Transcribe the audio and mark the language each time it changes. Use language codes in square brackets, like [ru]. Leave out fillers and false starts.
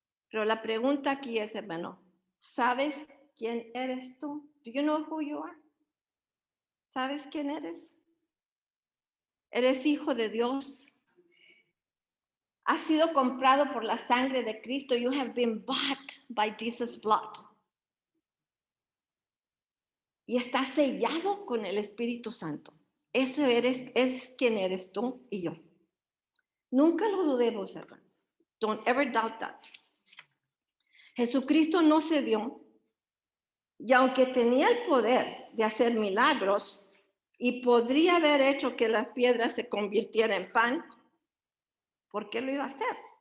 [es] Pero la pregunta aquí es, hermano, ¿sabes quién eres tú? [en] Do you know who you are? [es] ¿Sabes quién eres? Eres hijo de Dios. Has sido comprado por la sangre de Cristo. [en] You have been bought by Jesus' blood. [es] Y estás sellado con el Espíritu Santo. Eso es quien eres tú y yo. Nunca lo dudemos, hermanos. [en] Don't ever doubt that. [es] Jesucristo no cedió. Y aunque tenía el poder de hacer milagros y podría haber hecho que las piedras se convirtieran en pan, ¿por qué lo iba a hacer?